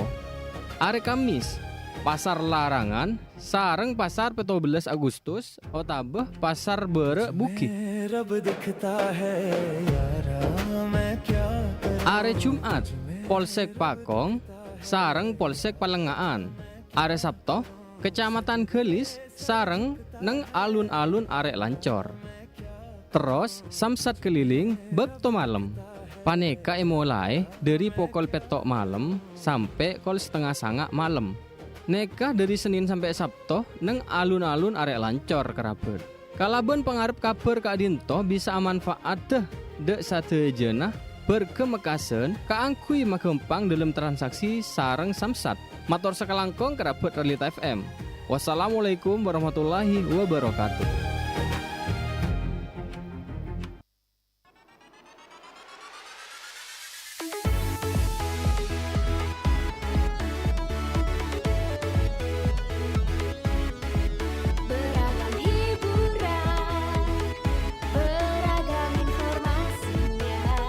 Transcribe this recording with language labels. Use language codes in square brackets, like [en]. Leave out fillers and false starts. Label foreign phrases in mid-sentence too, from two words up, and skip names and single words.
[mad] Are Kamis Pasar Larangan sareng Pasar 17 Agustus otabeh Pasar Bere Bukit. Are Jumat Polsek Pakong sareng Polsek Palengaan. Are Sabto Kecamatan Gelis sareng neng alun-alun arek Lancor. Terus Samsat keliling bekto malam. Paneka [id] mulai dari [mad] pokol petok malam sampai kol setengah sanga malam. Neka [id] dari Senin sampai Sabtu [mad] neng alun-alun arek Lancor kerabet. Kalaben pengarep kabar Kak Dinto bisa manfaat dek satejana berkemekasen kaangkui magempang [id] dalam transaksi [mad] sareng Samsat. Matur sekelangkong kerabet Realita FM. [ar] والسلام عليكم ورحمة الله وبركاته. [id] Beragam hiburan, beragam informasinya.